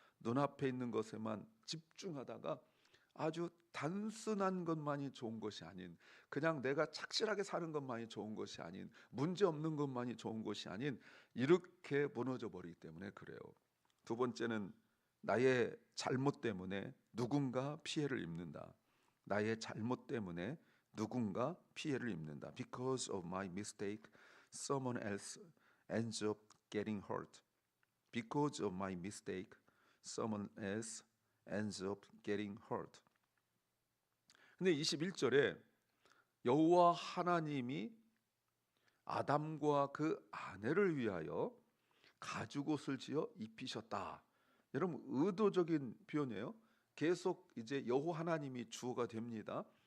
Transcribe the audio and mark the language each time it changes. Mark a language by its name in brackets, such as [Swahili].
[Korean] 눈앞에 있는 것에만 집중하다가 아주 단순한 것만이 좋은 것이 아닌, 그냥 내가 착실하게 사는 것만이 좋은 것이 아닌, 문제 없는 것만이 좋은 것이 아닌, 이렇게 무너져 버리기 때문에 그래요. 두 번째는 나의 잘못 때문에 누군가 피해를 입는다. 나의 잘못 때문에 누군가 피해를 입는다. [English] Because of my mistake, someone else ends up getting hurt. Because of my mistake, someone else ends up getting hurt. [Korean] 근데 21절에 여호와 하나님이 아담과 그 아내를 위하여 가죽옷을 지어 입히셨다. 여러분 의도적인 표현이에요. 계속 이제 여호와 하나님이 주어가 됩니다.